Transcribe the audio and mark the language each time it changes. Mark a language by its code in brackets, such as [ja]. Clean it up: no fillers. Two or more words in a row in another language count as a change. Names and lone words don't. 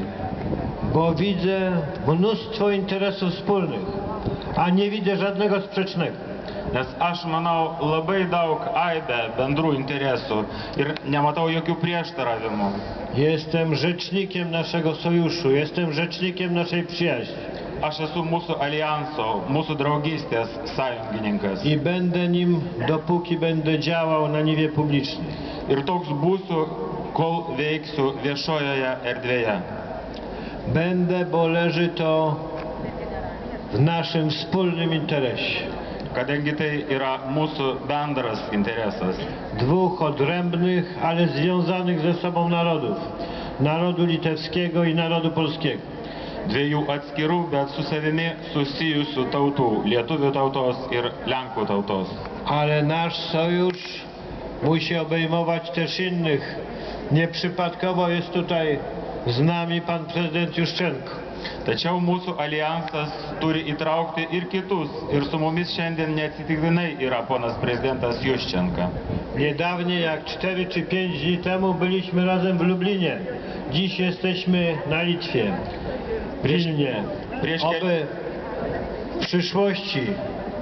[pl] Bo widzę mnóstwo interesów wspólnych, a nie widzę żadnego sprzecznego. [lt] Nes aš manau labai daug aibę bendrų interesų ir nematau jokių prieštaravimų. [pl] Jestem rzecznikiem naszego sojuszu, jestem rzecznikiem naszej przyjaźni. [lt] Aš esu mūsų alijanso, mūsų draugystės sąjungininkas. [pl] I będę nim, dopóki będę działał na niwie publicznej. [lt] Ir toks būsiu, kol veiksiu viešojoje erdvėje. [pl] Będę, bo leży to w naszym wspólnym interesie. [lt] Kadangi tai yra mūsų bendras interesas. [pl] Dwóch odrębnych, ale związanych ze sobą narodów. Narodu litewskiego i narodu polskiego. [lt] Dviejų atskirų, bet su savimi susijusių tautų, lietuvių tautos ir Lenkų tautos. [pl] Ale nasz sojusz musi obejmować też innych. Nieprzypadkowo jest tutaj z nami pan prezydent Juszczenko. [lt] Tačiau mūsų alijansas turi įtraukti ir kitus. Ir su mumis šiandien neatsitiktinai yra ponas prezidentas Juszczenka. [pl] Niedawnie, jak 4 czy 5 dni temu, byliśmy razem w Lublinie. Dziś jesteśmy na Litwie. W Wilnie. Oby w przyszłości